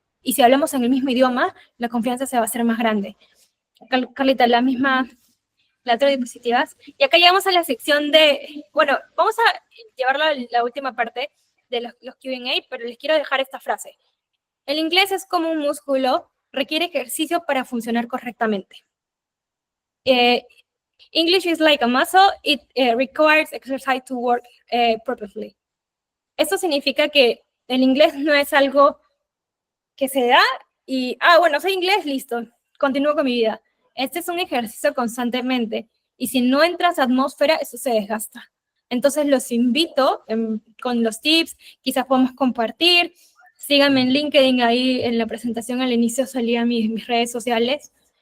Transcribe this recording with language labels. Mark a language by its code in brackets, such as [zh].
[es] Y si hablamos en el mismo idioma, la confianza se va a hacer más grande. Carlita, las otras diapositivas. Y acá llegamos a la sección de, bueno, vamos a llevarlo a la última parte de los Q&A, pero les quiero dejar esta frase. El inglés es como un músculo, requiere ejercicio para funcionar correctamente. [en] English is like a muscle, it requires exercise to work properly. [es] Esto significa que el inglés no es algo que se da y, bueno, soy inglés, listo, continúo con mi vida. Este es un ejercicio constantemente y si no entras a atmósfera, eso se desgasta. Entonces los invito con los tips, quizás podemos compartir, síganme en LinkedIn, ahí en la presentación al inicio salían mis redes sociales.